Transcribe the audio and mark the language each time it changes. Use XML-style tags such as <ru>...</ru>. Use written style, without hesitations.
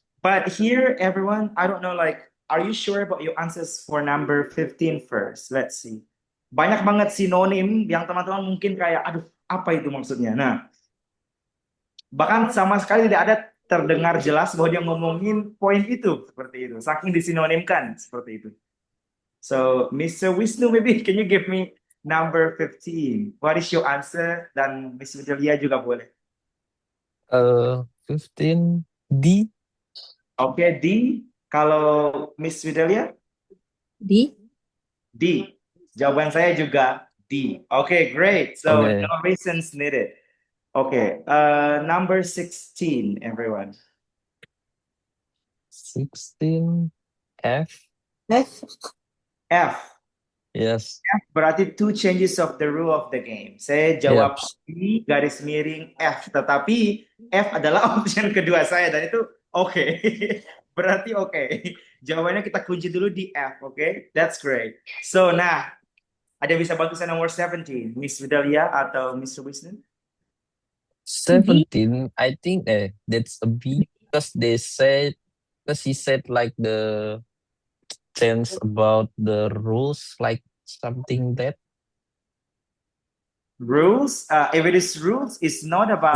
<en>But here, everyone, I don't know, like, are you sure about your answers for number 15 first? Let's see.</en> <id>Banyak banget sinonim yang teman-teman mungkin kayak, aduh, apa itu maksudnya? Nah, bahkan sama sekali tidak ada terdengar jelas bahwa dia ngomongin poin itu, seperti itu. Saking disinonimkan, seperti itu. So, Mr.</id> <en>Wisnu, maybe can you give me number 15? What is your answer?</en> <id>Dan Miss Widelia juga boleh. 15 D. Oke, D. Kalau Miss Widelia? D.</id> <en>D.</en> <id>Jawaban saya juga D.</id> <en>Okay, great. So Okay. no reasons needed. Okay, number 16, everyone. 16. F. F. F. Yes. Berarti two changes of the rule of the game.</en> <id>Saya jawab B garis miring F, tetapi F adalah option kedua saya dan itu oke. Berarti oke. Jawabannya kita kunci dulu di F, oke?</id> <en>That's great.</en> <id>So, nah, ada yang bisa bantu saya nomor 17, Miss Vidalia atau Mr. Wisnu? 17.</id> <en>I think that's a B because he said like the sense about the rules, like something that Rules. If it is rules, it's not</en>